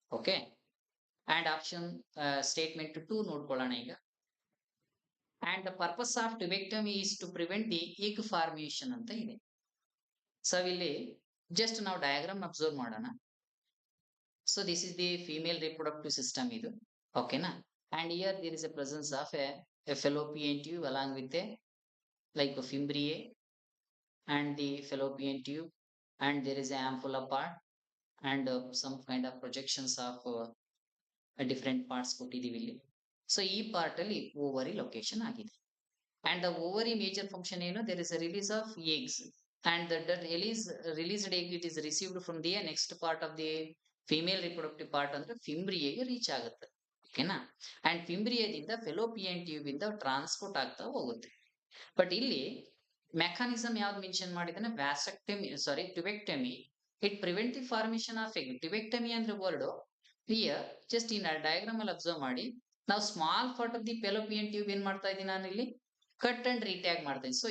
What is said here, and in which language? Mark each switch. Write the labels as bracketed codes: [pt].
[en] okay, and option statement 2 [kn] ನೋಡ್ಕೊಳ್ಳೋಣ ಈಗ. [en] And the purpose of tubectomy is to prevent the egg formation ಅಂತ ಇದೆ. So ಇಲ್ಲಿ just ನಾವು diagram observe ಮಾಡೋಣ. So this is the female reproductive system ಇದು, ಓಕೆನಾ. And here there is a presence of a fallopian tube along with a like a fimbriae and the fallopian tube, and there is a ampulla part and some kind of projections of different parts [kn] ಕೊಟ್ಟಿದ್ದೀವಿ ಇಲ್ಲಿ. So ಈ part ಅಲ್ಲಿ ovary location ಆಗಿದೆ. [en] And the ovary major function ಏನು, there is a release of eggs, and that released egg it is received from the next part of the female reproductive part ಅಂದ್ರೆ ಫಿಂಬ್ರಿಯೆಗೆ reach ಆಗುತ್ತೆ. [kn] ಓಕೆನಾ. And ಫಿಂಬ್ರಿಯದಿಂದ fallopian tube ಇಂದ transport ಆಗ್ತಾ ಹೋಗುತ್ತೆ. But ಇಲ್ಲಿ mechanism ಯಾವ್ದು mention ಮಾಡಿದಾನೆ, [en] Vasectomy sorry tubectomy, it prevent the formation of egg. Tubectomy ಅಂದ್ರೆ word here just in diagram ಅಲ್ಲಿ observe ಮಾಡಿ, ನಾವು small part of the fallopian tube [kn] ಏನ್ ಮಾಡ್ತಾ ಇದ್ದೀನಿ ನಾನು ಇಲ್ಲಿ [en] Cut and retag ಮಾಡ್ತಾ ಇದ್ದೀನಿ.